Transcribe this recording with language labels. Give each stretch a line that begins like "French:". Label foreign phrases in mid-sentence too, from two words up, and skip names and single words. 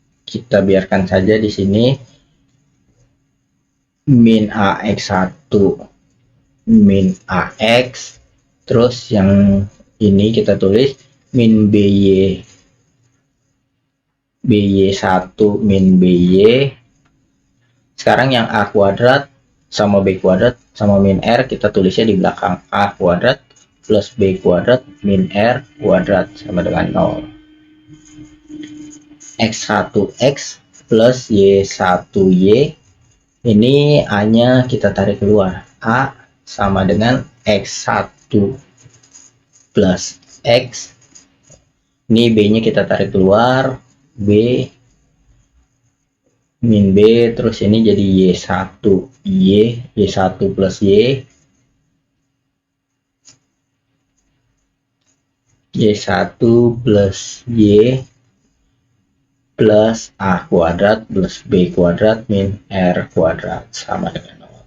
Indonesian: kita biarkan saja di sini min AX1 min AX, terus yang ini kita tulis min BY1 min BY. Sekarang yang A kuadrat sama B kuadrat sama min R kita tulisnya di belakang. A kuadrat plus B kuadrat min R kuadrat sama dengan 0. X1X plus Y1Y, ini A nya kita tarik keluar. A sama dengan X1 plus X, ini B nya kita tarik keluar, B min B, terus ini jadi Y1 plus Y1 plus Y plus A kuadrat plus B kuadrat min R kuadrat sama dengan 0.